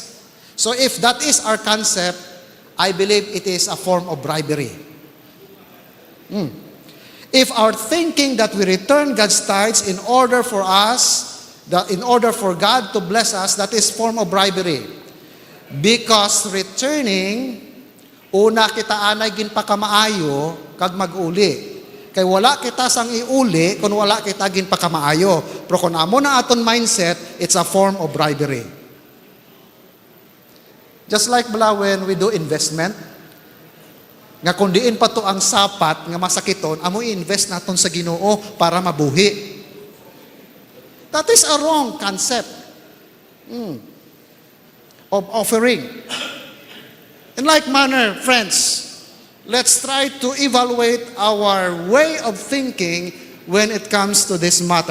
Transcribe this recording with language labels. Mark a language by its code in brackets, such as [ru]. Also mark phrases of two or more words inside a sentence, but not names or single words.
[en] So if that is our concept, I believe it is a form of bribery. If our thinking that we return God's tithes in order for God to bless us, that is form of bribery. Because returning, [hil] una kita anay ginpakamaayo kag mag-uli. Kay wala kita sang iuli kung wala kita ginpakamaayo. Pero kung amo na aton mindset, [en] it's a form of bribery. Just like when we do investment, [hil] nga kung diin pa to ang sapat nga masakiton, amo i-invest naton sa Ginoo para mabuhi. [en] That is a wrong concept of offering. In like manner, friends, let's try to evaluate our way of thinking when it comes to this matter.